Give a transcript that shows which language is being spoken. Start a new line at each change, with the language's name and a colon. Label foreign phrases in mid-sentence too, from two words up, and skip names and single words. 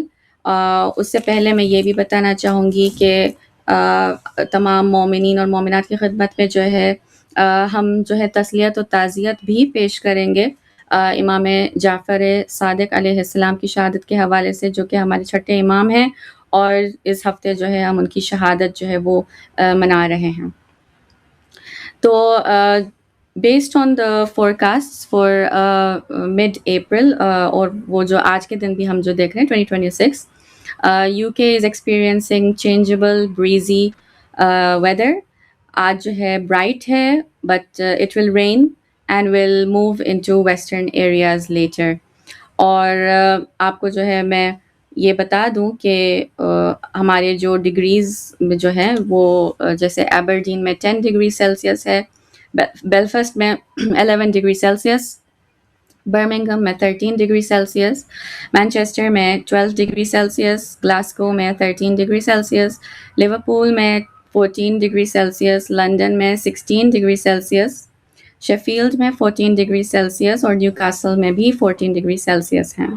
Urdu: اس سے پہلے میں یہ بھی بتانا چاہوں گی کہ تمام مومنین اور مومنات کی خدمت میں جو ہے ہم جو ہے تسلیت و تعزیت بھی پیش کریں گے امام جعفر صادق علیہ السلام کی شہادت کے حوالے سے، جو کہ ہمارے چھٹے امام ہیں، اور اس ہفتے جو ہے ہم ان کی شہادت جو ہے وہ منا رہے ہیں۔
English: تو based on the forecast for mid April,
Urdu: اور وہ جو آج کے دن بھی ہم جو دیکھ رہے ہیں
English: 2026، UK is experiencing changeable breezy weather.
Urdu: آج جو ہے برائٹ ہے،
English: but it will rain and will move into western areas later.
Urdu: اور آپ کو جو ہے میں یہ بتا دوں کہ ہمارے جو ڈگریز جو ہیں وہ جیسے ایبرڈین میں 10
English: degree Celsius
Urdu: ہے، بیلفسٹ میں 11
English: degree Celsius,
Urdu: برمنگھم میں 13
English: degree Celsius,
Urdu: مانچسٹر میں 12
English: degree Celsius,
Urdu: گلاسکو میں 13
English: degree Celsius,
Urdu: لیورپول میں 14
English: degree Celsius,
Urdu: لندن میں 16
English: degree Celsius,
Urdu: شیفیلڈ میں 14
English: degree Celsius,
Urdu: اور نیو کاسل میں بھی 14
English: degree Celsius
Urdu: ہیں۔